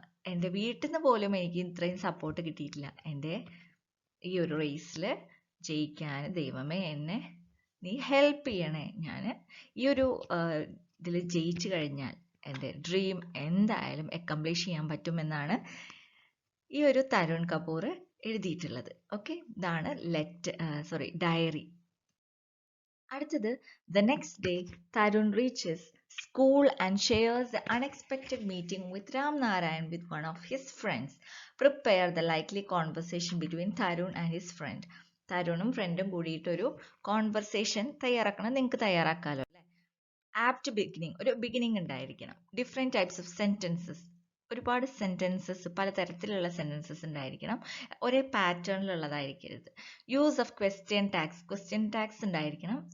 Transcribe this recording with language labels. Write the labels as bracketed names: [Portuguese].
[Malayalam] എൻ്റെ വീട്ടിൽ നിന്ന് പോലും എനിക്ക് ഇത്രയും സപ്പോർട്ട് കിട്ടിയിട്ടില്ല. എൻ്റെ ഈ ഒരു റേസിൽ ജയിക്കാൻ ദൈവമേ എന്നെ നീ ഹെൽപ്പ് ചെയ്യണേ. ഞാൻ ഈ ഒരു ഇതിൽ ജയിച്ചു കഴിഞ്ഞാൽ എൻ്റെ ഡ്രീം എന്തായാലും അക്കംപ്ലിഷ് ചെയ്യാൻ പറ്റുമെന്നാണ് ഈ ഒരു തരുൺ കപൂർ എഴുതിയിട്ടുള്ളത്. ഓക്കെ, ഇതാണ് ഡയറി. അടുത്തത്, [English] the next day Tarun reaches school and shares the unexpected meeting with Ramnarayan with one of his friends. Prepare the likely conversation between Tarun and his friend. [Malayalam] തരുണും ഫ്രണ്ടും കൂടിയിട്ട് ഒരു കോൺവെർസേഷൻ തയ്യാറാക്കണം. നിങ്ങൾക്ക് തയ്യാറാക്കാമല്ലോ അല്ലേ. [English] apt beginning, [Malayalam] ഒരു beginning ഉണ്ടായിരിക്കണം. [English] different types of sentences, [Malayalam] ഒരുപാട് sentences, പലതരത്തിലുള്ള സെൻറ്റൻസസ് ഉണ്ടായിരിക്കണം. ഒരേ പാറ്റേണിലുള്ളതായിരിക്കരുത്. [English] use of question tags [Malayalam] ഉണ്ടായിരിക്കണം.